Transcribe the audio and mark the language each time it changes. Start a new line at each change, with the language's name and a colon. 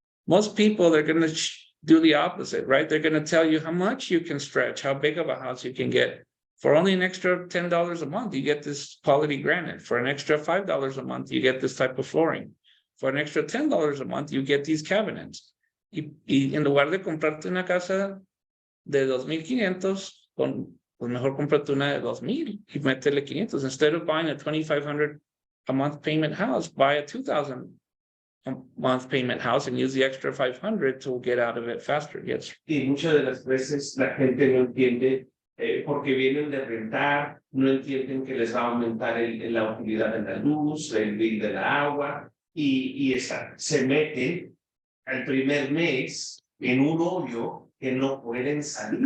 English: Most people, they're going to do the opposite, right? They're going to tell you how much you can stretch, how big of a house you can get. For only an extra $10 a month, you get this quality granite. For an extra $5 a month, you get this type of flooring. For an extra $10 a month, you get these cabinets.
Spanish: Y en lugar de comprarte una casa de $2,500, pues mejor cómprate una de $2,000 y métele 500.
English: Instead of buying a $2,500 a month payment house, buy a $2,000 a month payment house and use the extra $500 to get out of it faster. Yes.
Spanish: Y muchas de las veces la gente no entiende porque vienen de rentar, no entienden que les va a aumentar la utilidad de la luz, el bill de la agua, y se meten al primer mes en un hoyo que no pueden salir.